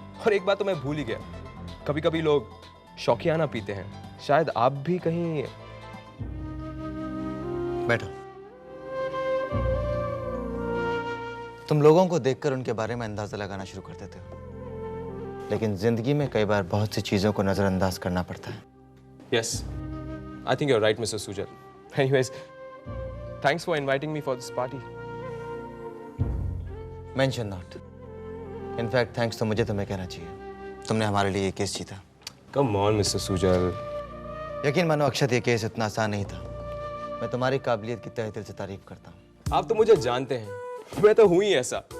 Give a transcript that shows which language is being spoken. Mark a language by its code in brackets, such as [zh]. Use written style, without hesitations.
[hi] और एक बात तो मैं भूल ही गया, कभी कभी लोग शौकियाना पीते हैं। शायद आप भी कहीं। बैठो। तुम लोगों को देखकर उनके बारे में अंदाजा लगाना शुरू कर देते हो, लेकिन जिंदगी में कई बार बहुत सी चीजों को नजरअंदाज करना पड़ता है। [en] Yes, I think you're right, Mr. Sujal. Anyways, thanks for inviting me for this party. Mention not. [hi] In fact thanks तो मुझे तुम्हें कहना चाहिए, तुमने हमारे लिए ये केस जीता। [en] Come on, Mr. Sujal. [hi] यकीन मानो अक्षत, ये केस इतना आसान नहीं था। मैं तुम्हारी काबिलियत की तहे दिल से तारीफ करता हूँ। आप तो मुझे जानते हैं, मैं तो हूँ ही ऐसा।